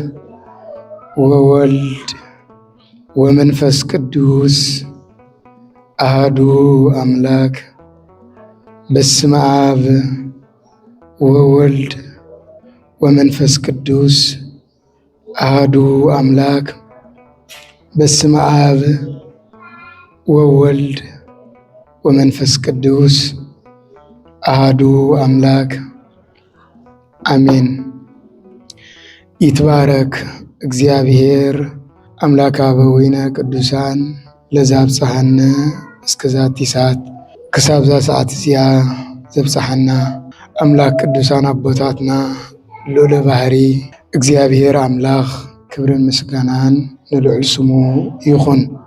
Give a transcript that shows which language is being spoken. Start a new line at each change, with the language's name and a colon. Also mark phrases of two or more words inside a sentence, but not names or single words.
Geez: ወወልድ ወመንፈስ ቅዱስ አሐዱ አምላክ። በስመ አብ ወወልድ ወመንፈስ ቅዱስ አሐዱ አምላክ። በስመ አብ ወወልድ ወመንፈስ ቅዱስ አሐዱ አምላክ አሜን። ይትባረክ እግዚአብሔር አምላከ አበዊነ ቅዱሳን ለዘአብጽሐነ እስከዛቲ ሰዓት።
Tigrinya: ክሳብ ዛ ሰዓት እዚኣ ዘብጽሐና አምላክ ቅዱሳን አቦታትና ልዑለ ባህሪ እግዚአብሔር አምላክ ክብርን ምስጋናን ንልዑል ስሙ ይኹን።